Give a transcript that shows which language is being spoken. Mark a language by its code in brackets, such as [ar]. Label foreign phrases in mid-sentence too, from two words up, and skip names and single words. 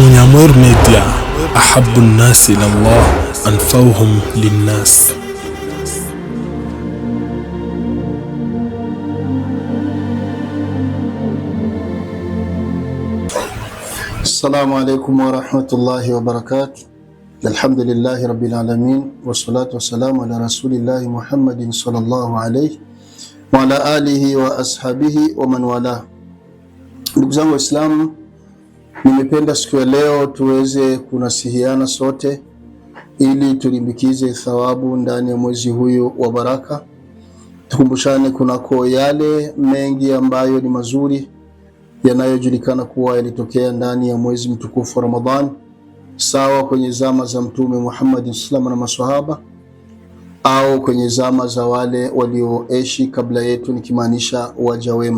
[ar] Nurr Media, أحب الناس إلى الله أنفعهم للناس. السلام عليكم ورحمة الله وبركاته. الحمد لله رب العالمين والصلاة والسلام على رسول الله محمد صلى الله عليه وعلى آله وأصحابه ومن والاه. [sw] Ndugu zangu Waislamu, nimependa siku ya leo tuweze kunasihiana sote ili tulimbikize thawabu ndani ya mwezi huyu wa baraka. Tukumbushane kunako yale mengi ambayo ni mazuri yanayojulikana kuwa yalitokea ndani ya mwezi mtukufu wa Ramadhan, sawa kwenye zama za Mtume Muhammad sallallahu na maswahaba au kwenye zama za wale walioishi kabla yetu, nikimaanisha waja wema.